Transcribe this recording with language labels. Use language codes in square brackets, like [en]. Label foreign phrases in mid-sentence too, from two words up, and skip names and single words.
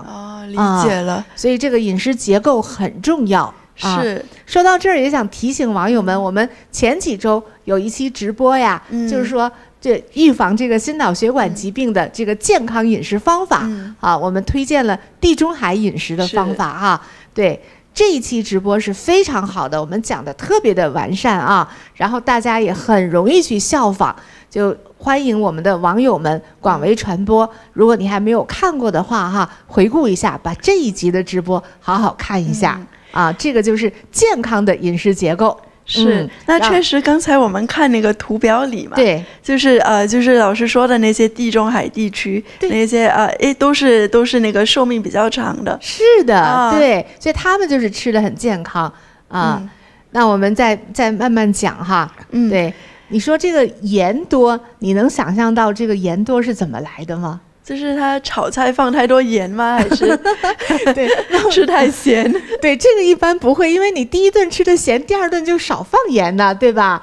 [zh] 理解了。所以這個飲食結構很重要。是。說到這兒也想提醒網友們，我們前幾週有一期直播呀，就是說這預防這個心腦血管疾病的這個健康飲食方法我們推薦了地中海飲食的方法哈。對，這一期直播是非常好的，我們講的特別的完善啊，然後大家也很容易去效仿。就歡迎我們的網友們廣為傳播。如果你還沒有看過的話哈，回顧一下，把這一集的直播好好看一下這個就是健康的飲食結構。是，那確實剛才我們看那個圖表裡嘛，對，就是老師說的那些地中海地區那些都是那個壽命比較長的。是的，對，所以他們就是吃得很健康那我們再慢慢講哈。對。你說這個鹽多，你能想象到這個鹽多是怎麼來的嗎？就是他炒菜放太多鹽嗎？還是對吃太鹹？對，這個一般不會，因為你第一頓吃的鹹，第二頓就少放鹽呢，對吧？